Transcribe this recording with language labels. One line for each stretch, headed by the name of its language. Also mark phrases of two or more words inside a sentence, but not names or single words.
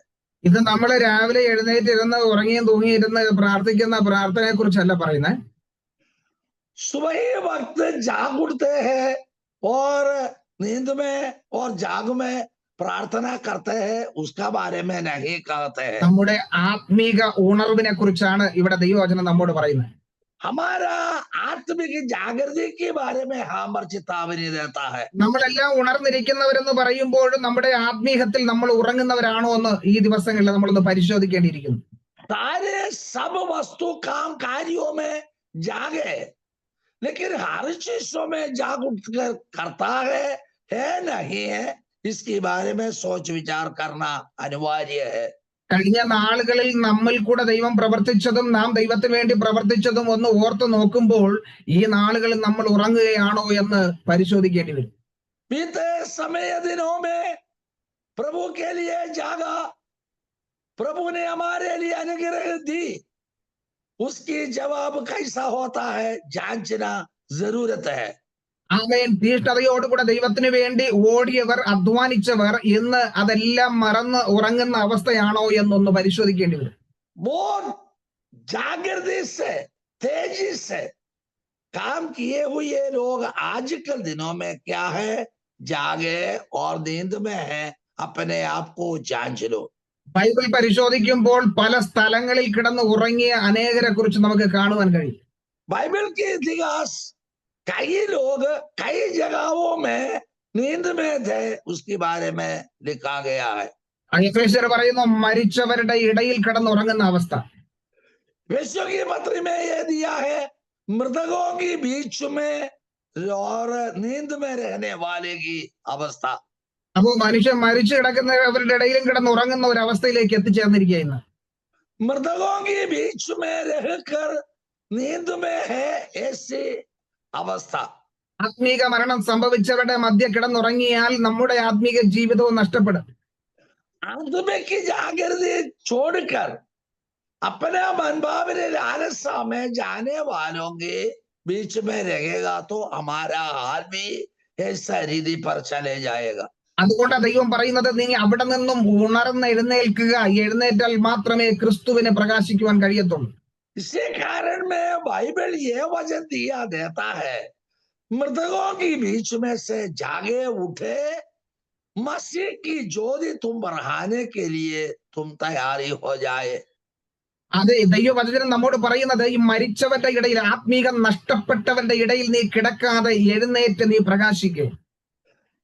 Malayalam: ഇത് നമ്മൾ രാവിലെ എഴുന്നേറ്റിരുന്ന് ഉറങ്ങിയും തൂങ്ങിയിരുന്ന് പ്രാർത്ഥിക്കുന്ന പ്രാർത്ഥനയെ കുറിച്ചല്ല പറയുന്നത്.
Hindi: सुबह वक्त जाग उठते हैं और नींद में और जाग में प्रार्थना करते हैं, उसका बारे में नहीं कहते हैं.
Malayalam: നമ്മുടെ ആത്മീക ഉണർവിനെ കുറിച്ചാണ് ഇവിടെ ദൈവവചനം നമ്മോട് പറയുന്നത്.
Hindi: हमारा आत्मिक जागृति के बारे में हमार चेतावनी देता है.
Malayalam: നമ്മളെല്ലാം ഉണർന്നിരിക്കുന്നവരെന്ന് പറയുമ്പോഴും നമ്മുടെ ആത്മീകത്തിൽ നമ്മൾ ഉറങ്ങുന്നവരാണോ എന്ന് ഈ ദിവസങ്ങളിൽ നമ്മളൊന്ന് പരിശോധിക്കേണ്ടിയിരിക്കുന്നു.
Hindi: सारे सब वस्तु काम कार्यों में जागे, लेकिन हर चीजों में जाग उठकर करता है नहीं है, इसके बारे में सोच विचार करना अनिवार्य है.
Malayalam: കഴിഞ്ഞ നാളുകളിൽ നമ്മിൽ കൂടെ ദൈവം പ്രവർത്തിച്ചതും നാം ദൈവത്തിന് വേണ്ടി പ്രവർത്തിച്ചതും ഒന്ന് ഓർത്ത് നോക്കുമ്പോൾ ഈ നാളുകളിൽ നമ്മൾ ഉറങ്ങുകയാണോ എന്ന് പരിശോധിക്കേണ്ടി വരും.
Hindi: बीते समय दिनों में प्रभु के लिए जागा, प्रभु ने हमारे लिए अनुग्रह दी, उसकी जवाब कैसा होता है जांचना जरूरत है.
Malayalam: ആമേൻ. തീഷ്ണതയോടുകൂടെ ദൈവത്തിന് വേണ്ടി ഓടിയവർ, അധ്വാനിച്ചവർ ഇന്ന് അതെല്ലാം മറന്ന് ഉറങ്ങുന്ന അവസ്ഥയാണോ എന്നൊന്ന് പരിശോധിക്കേണ്ടി വരും.
Hindi: बहुत जागृति से, तेजी से काम किए हुए लोग आजकल दिनों में क्या है, जागे और नींद में है. अपने आप को जांच लो.
Malayalam: ബൈബിൾ പരിശോധിക്കുമ്പോൾ പല സ്ഥലങ്ങളിൽ കിടന്ന് ഉറങ്ങിയ അനേകരെ കുറിച്ച് നമുക്ക് കാണുവാൻ കഴിയും.
Hindi: बाइबल के इतिहास, कई लोग कई जगहों में नींद में थे, उसके बारे में लिखा गया है.
Malayalam: എഫേസ്യർ പറയുന്നു മരിച്ചവരുടെ ഇടയിൽ കിടന്നുറങ്ങുന്ന അവസ്ഥ.
Hindi: विश्व की पत्र में यह दिया है, मृतकों की बीच में और नींद में रहने वाले की अवस्था.
Malayalam: അപ്പോ മനുഷ്യൻ മരിച്ചു കിടക്കുന്നവരുടെ ഇടയിലും കിടന്നുറങ്ങുന്ന ഒരു അവസ്ഥയിലേക്ക് എത്തിച്ചേർന്നിരിക്കുക ഇന്ന്.
Hindi: मृतकों के बीच में रहकर नींद में है, ऐसी अवस्था.
Malayalam: ആത്മീക മരണം സംഭവിച്ചവരുടെ മധ്യ കിടന്നുറങ്ങിയാൽ നമ്മുടെ ആത്മീക ജീവിതവും നഷ്ടപ്പെടും.
Hindi: आत्मिक जागृति छोड़कर अपना मनभावने लालसा में जाने वालों के बीच में रहेगा, तो हमारा हाल भी ऐसा रीति पर चले जाएगा.
Malayalam: അതുകൊണ്ട് ദൈവം പറയുന്നത് നീ അവിടെ നിന്നും ഉണർന്ന് എഴുന്നേൽക്കുക, എഴുന്നേറ്റാൽ മാത്രമേ ക്രിസ്തുവിനെ പ്രകാശിക്കുവാൻ കഴിയത്തുള്ളൂ.
Hindi: इसी कारण में बाइबल ये वचन दिया देता है, मृतकों के बीच में से जागे उठे, मसीह की ज्योति तुम बढ़ाने के लिए तुम तैयारी हो जाए.
Malayalam: അതെ, ദൈവവചനം നമ്മോട് പറയുന്നത് ഈ മരിച്ചവരുടെ ഇടയിൽ, ആത്മീകം നഷ്ടപ്പെട്ടവരുടെ ഇടയിൽ നീ കിടക്കാതെ എഴുന്നേറ്റ് നീ പ്രകാശിക്കുക.